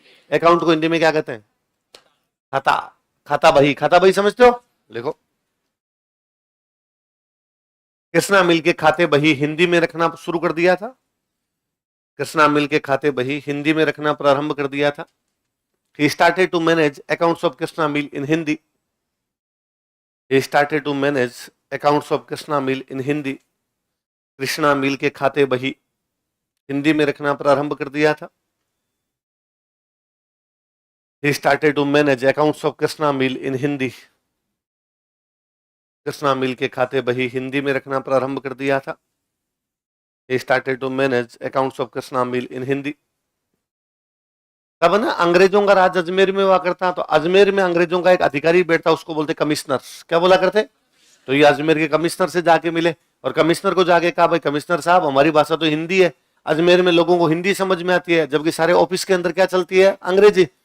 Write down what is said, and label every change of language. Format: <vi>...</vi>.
<hi>Account को हिंदी में क्या कहते हैं? खाता। खाता बही, खाता बही समझते हो? लिखो। कृष्णा मिल के खाते बही हिंदी में रखना शुरू कर दिया था। कृष्णा मिल के खाते बही हिंदी में रखना प्रारंभ कर दिया था।</hi> <en>He started to manage accounts of Krishna Mill in Hindi. He started to manage accounts of Krishna Mill in Hindi.</en> <hi>Krishna मिल के खाते बही हिंदी में रखना प्रारंभ कर दिया था।</hi> <en>He started to manage accounts of Krishna Mill in Hindi.</en> <hi>Krishna मिल के खाते बही हिंदी में रखना प्रारंभ कर दिया था।</hi> <en>He started to manage accounts of Krishna Mill in Hindi.</en> <hi>तब ना अंग्रेजों का राज अजमेर में हुआ करता, तो अजमेर में अंग्रेजों का एक अधिकारी बैठता, उसको बोलते कमिश्नर। क्या बोला करते? तो ये अजमेर के कमिश्नर से जाके मिले और कमिश्नर को जाके कहा, भाई कमिश्नर साहब, हमारी भाषा तो हिंदी है, अजमेर में लोगों को हिंदी समझ में आती है, जबकि सारे ऑफिस के अंदर क्या चलती है? अंग्रेजी।</hi>